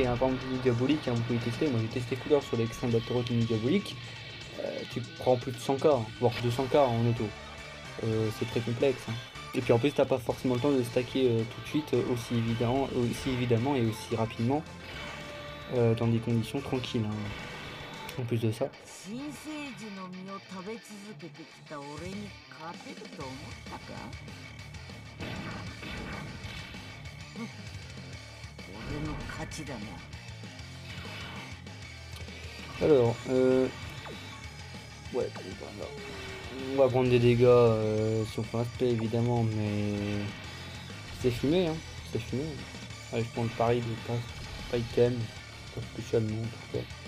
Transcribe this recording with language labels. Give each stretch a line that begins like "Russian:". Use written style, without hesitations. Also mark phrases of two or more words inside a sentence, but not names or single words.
French: Un par exemple Mini Diabolique, hein, vous pouvez tester. Moi j'ai testé couleur sur l'Extreme Battle Rod Mini Diabolique. Tu prends plus de 100k, hein, voire 200k en auto. C'est très complexe, hein. Et puis en plus t'as pas forcément le temps de stacker tout de suite aussi évidemment et aussi rapidement dans des conditions tranquilles, hein. En plus de ça.
Japanese: 新生児の実を食べ続けてきた俺に勝てると思ったか？俺の勝ちだな。
French: Alors, ouais, voilà. On va prendre des dégâts si on fait un spray évidemment, mais c'est fumé, hein. C'est fumé. Allez, je prends le pari de pas item, pas spécialement en tout cas.